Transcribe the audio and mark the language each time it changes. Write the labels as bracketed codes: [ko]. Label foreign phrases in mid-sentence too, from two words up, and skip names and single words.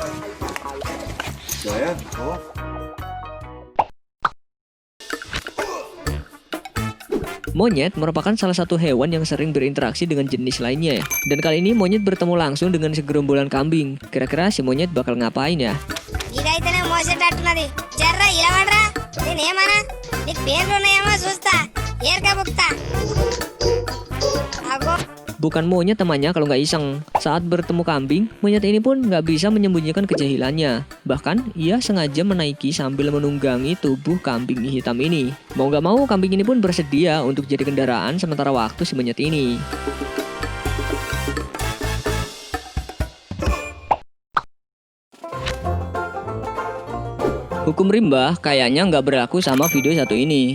[id] Monyet merupakan salah satu hewan yang sering berinteraksi dengan jenis lainnya ya. Dan kali ini monyet bertemu langsung dengan segerombolan kambing. Kira-kira si monyet bakal ngapain ya? [te] ఇదైతేనే మోసేటట్టున్నది జర్రా ఇలవడరా నేనేమన్నా నీకు పేర్లు ఉన్నాయేమో చూస్తా ఏరక బుక్తా అగో [id] Bukan monyet temannya kalau nggak iseng. Saat bertemu kambing, monyet ini pun nggak bisa menyembunyikan kejahilannya. Bahkan, ia sengaja menaiki sambil menunggangi tubuh kambing hitam ini. Mau nggak mau, kambing ini pun bersedia untuk jadi kendaraan sementara waktu si monyet ini. Hukum rimba kayaknya nggak berlaku sama video satu ini.